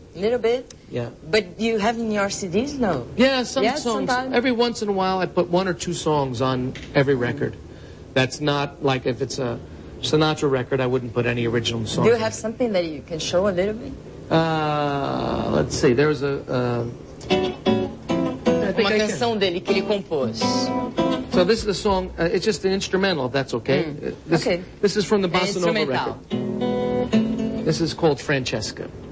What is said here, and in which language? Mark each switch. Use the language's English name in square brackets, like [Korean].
[English] A little bit? Yeah. But you have in your CDs, no? Yeah, some songs. Sometimes. Every once in a while, I put 1 or 2 songs on every record. That's not like if it's a Sinatra record, I wouldn't put any original songs. Do you have something that you can show a little bit? Let's see. There's [Portuguese] uma canção dele que ele compôs. [English] So this is a song. It's just an instrumental, if that's okay. Okay. This is from the Bossa Nova record. This is called Francesca.